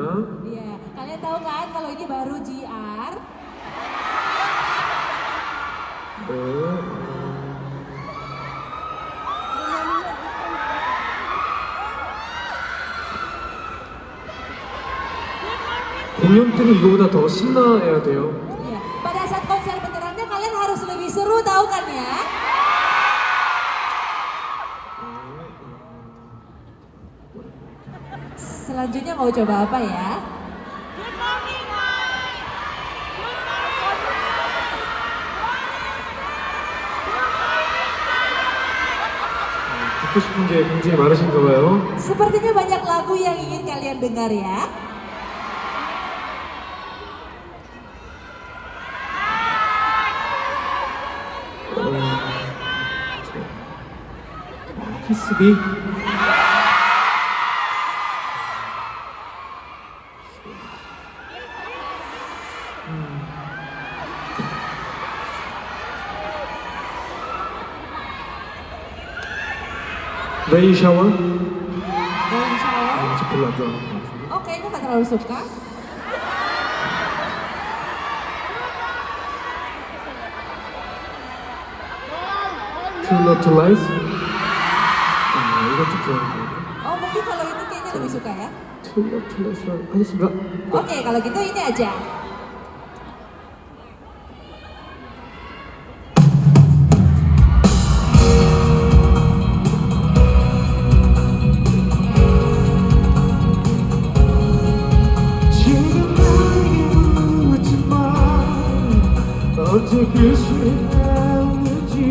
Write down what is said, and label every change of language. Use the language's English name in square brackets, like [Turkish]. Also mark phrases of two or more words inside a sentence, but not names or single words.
[Indonesian] Iya, kalian tahu kan kalau ini baru JR. [Korean] 네. 공연 때는 이거보다 더 신나야 돼요. [Indonesian] Iya, pada saat konser benerannya kalian harus lebih seru tahu kan ya? Selanjutnya mau coba apa ya? [Korean] 듣고 싶은 게 굉장히 많으신가 봐요. [Indonesian] Sepertinya banyak lagu yang ingin kalian dengar ya. [Korean] 키스비. 레인 샤워? [Indonesian] Dalam shower. [Korean] 저 별로 안 좋아하는 것 같은데. [Indonesian] Oh, kayaknya nggak terlalu suka. [Korean] Too Love to Life? 이거 좀 좋아하는 거. [Indonesian] Oh, mungkin kalau ini kayaknya lebih suka ya. [Korean] Too Love to Life 하겠습니다. [Indonesian] Oke, kalau gitu ini aja. [Korean] 지금 나에게 묻지마 언제 끝이 나오는지